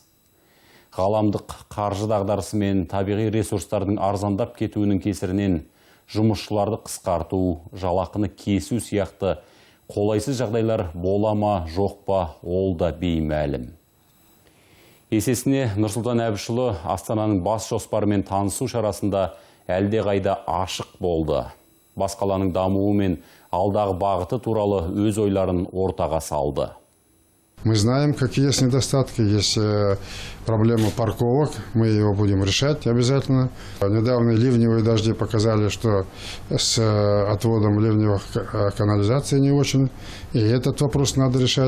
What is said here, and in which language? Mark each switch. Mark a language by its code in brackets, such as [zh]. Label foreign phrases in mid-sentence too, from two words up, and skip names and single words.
[kk] Ғаламдық қаржы дағдарысы мен табиғи ресурстардың арзандап кетуінің кесірінен жұмысшыларды қысқарту, жалақыны кесу сияқты қолайсыз жағдайлар бола ма, жоқ па, ол да беймәлім. Есесіне Нұрсұлтан Әбішұлы Астананың бас жоспарымен танысу шарасында әлде қайда ашық болды. Бас қаланың дамуы мен алдағы бағыты туралы өз ойларын ортаға салды. [ru] Мы знаем, какие есть недостатки, есть проблема парковок, мы его будем решать обязательно. Недавние ливневые дожди показали, что с отводом ливневых канализаций не очень, и этот вопрос надо решать.